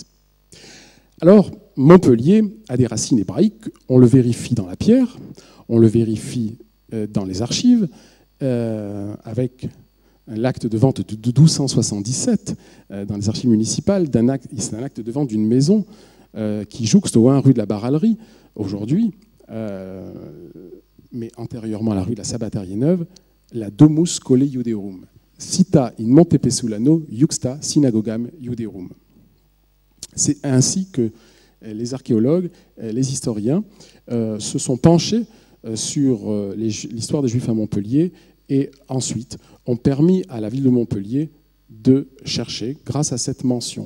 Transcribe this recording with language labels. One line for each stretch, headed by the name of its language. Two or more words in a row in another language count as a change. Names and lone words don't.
French: Alors, Montpellier a des racines hébraïques, on le vérifie dans la pierre, on le vérifie dans les archives, avec l'acte de vente de 1277 dans les archives municipales, c'est un acte de vente d'une maison qui jouxte au 1 rue de la Baralerie, aujourd'hui, mais antérieurement à la rue de la Sabatariée-Neuve, la
Latin: Domus Colle Iudeum, Cita in Monte Pesulano, Iuxta Synagogam Iudeum.
French: C'est ainsi que les archéologues, les historiens se sont penchés sur l'histoire des Juifs à Montpellier et ensuite ont permis à la ville de Montpellier de chercher, grâce à cette mention.